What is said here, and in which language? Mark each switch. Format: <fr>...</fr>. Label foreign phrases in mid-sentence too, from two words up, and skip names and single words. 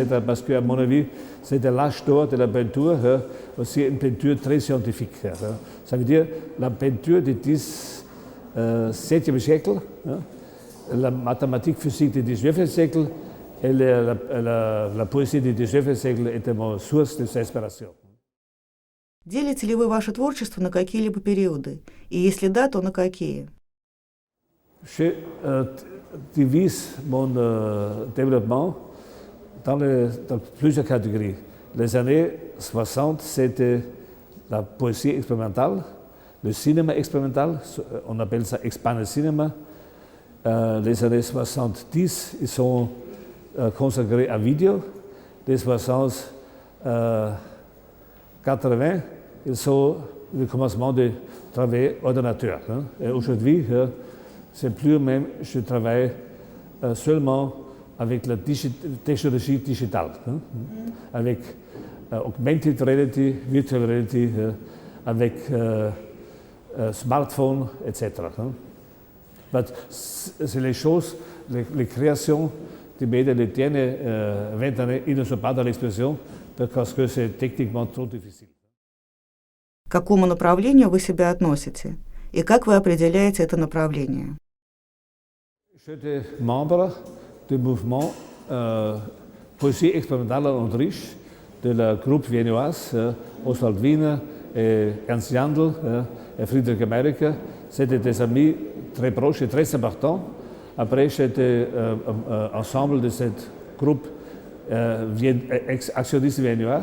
<fr>Parce qu'à mon avis, c'était l'âge d'or de la peinture, aussi une peinture très scientifique. Ça veut dire la peinture du XVIIe siècle, la mathématique physique du XIXe siècle et la poésie du XIXe siècle étaient mon source d'inspiration.</fr> <ru>Делите ли вы ваше творчество на какие-либо периоды? И если да, то на какие?</ru> <fr>Je divise mon développement dans plusieurs catégories. Les années 60, c'était la poésie expérimentale, le cinéma expérimental, on appelle ça</fr> <en>expanded cinema.</en> <fr>Les années 70, ils sont consacrés à vidéo. Les 80, ils sont le commencement de travailler ordinateur. Et aujourd'hui, c'est plus même, je travaille seulement avec la technologie digitale, avec</fr> <en>augmented reality, virtual reality,</en> <fr>avec smartphone, etc. C'est les choses, les créations des médias des dernières 20 années, ils ne sont pas dans l'expression parce que c'est techniquement trop difficile.</fr> <ru>К какому направлению вы себя относите? И как вы определяете это направление?</ru> <fr>J'étais membre du mouvement Poésie expérimentale en Autriche, de la groupe viennoise Oswald Wiener et Ernst Jandl et Friedrich Amerika. C'était des amis très proches et très importants. Après, j'étais ensemble de cette groupe actionniste viennois.</fr>